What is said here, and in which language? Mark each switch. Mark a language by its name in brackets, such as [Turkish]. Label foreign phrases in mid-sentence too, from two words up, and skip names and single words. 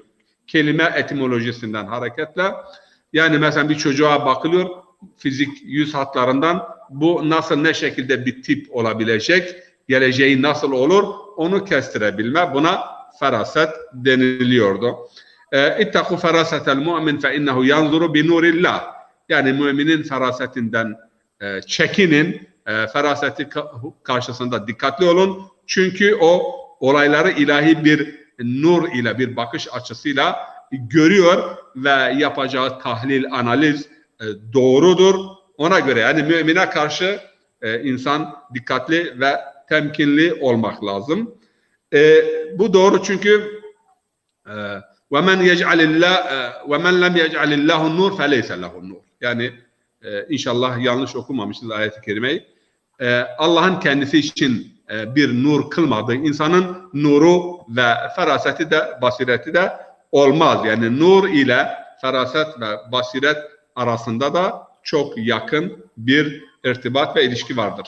[Turkish] Kelime etimolojisinden hareketle. Yani mesela bir çocuğa bakılıyor, fizik yüz hatlarından bu nasıl, ne şekilde bir tip olabilecek, geleceği nasıl olur, onu kestirebilme, buna feraset deniliyordu. [Arabic] اتقوا فراسة المؤمن فإنه ينظر بنور الله. [Turkish] Yani müminin ferasetinden çekinin, feraseti karşısında dikkatli olun. Çünkü o olayları ilahi bir nur ile, bir bakış açısıyla görüyor ve yapacağı tahlil, analiz doğrudur. Ona göre yani mümine karşı insan dikkatli ve temkinli olmak lazım. Bu doğru çünkü [Arabic] وَمَنْ لَمْ يَجْعَلِ اللّٰهُ النُّورِ فَلَيْسَ لَهُ النُّورِ. [Turkish] Yani inşallah yanlış okumamışız ayet-i kerimeyi. Allah'ın kendisi için bir nur kılmadığı insanın nuru ve feraseti de basireti de olmaz. Yani nur ile feraset ve basiret arasında da çok yakın bir irtibat ve ilişki vardır.